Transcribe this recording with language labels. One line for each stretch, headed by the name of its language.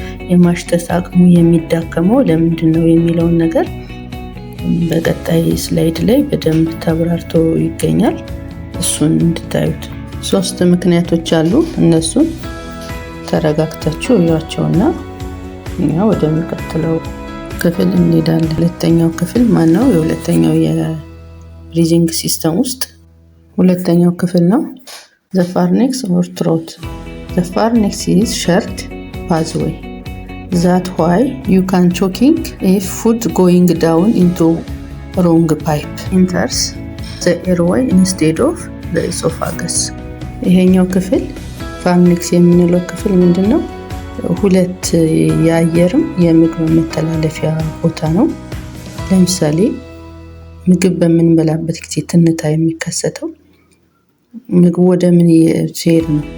Amharic: የማሽተት አቅሙ የሚዳከመው ለምንድን ነው የሚለውን ነገር በቀጣይ ስላይድ ላይ በደንብ ተብራርቶ ይገኛል። እሱን እንድታዩት 3 ምክንያቶች አሉ። እነሱን ተረጋግታችሁ እያቸውና እኛ ወደሚቀጥለው ክፍል እንሄዳለን። ሁለተኛው ክፍል ማነው? የሁለተኛው የብሪዚንግ ሲስተም ውስጥ ሁለተኛው ክፍል ነው።
English: The pharynx or throat. The pharynx is short pathway. That's why you can choking if food going down into wrong pipe enters the airway instead of the esophagus.
Amharic: ይሄኛው ክፍል ፋርኒክስ የምንለው ክፍል ምንድነው? ሁለት የአየርም የምግብ መተላለፊያ ቦታ ነው። ለምሳሌ ምግብ በምንበላበት ጊዜ ትንታ የሚከሰተው ምግብ ወደ ምን ሲሄድ ነው?